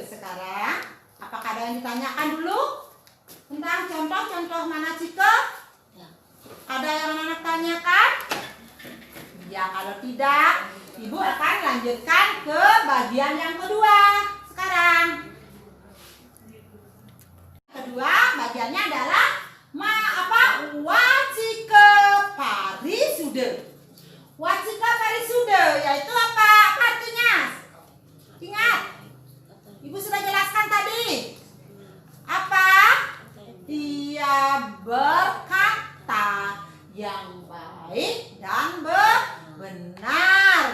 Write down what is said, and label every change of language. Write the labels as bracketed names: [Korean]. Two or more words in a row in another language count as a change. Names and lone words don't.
[Indonesian] Sekarang apakah ada yang ditanyakan dulu tentang contoh-contoh manacika? Ada yang anak-anak tanyakan? Ya, kalau tidak, ibu akan lanjutkan ke bagian yang kedua. Sekarang kedua bagiannya adalah wacika parisuda. Wacika parisuda yaitu apa artinya? Ingat, ibu sudah jelaskan tadi. Apa? Dia berkata yang baik dan benar.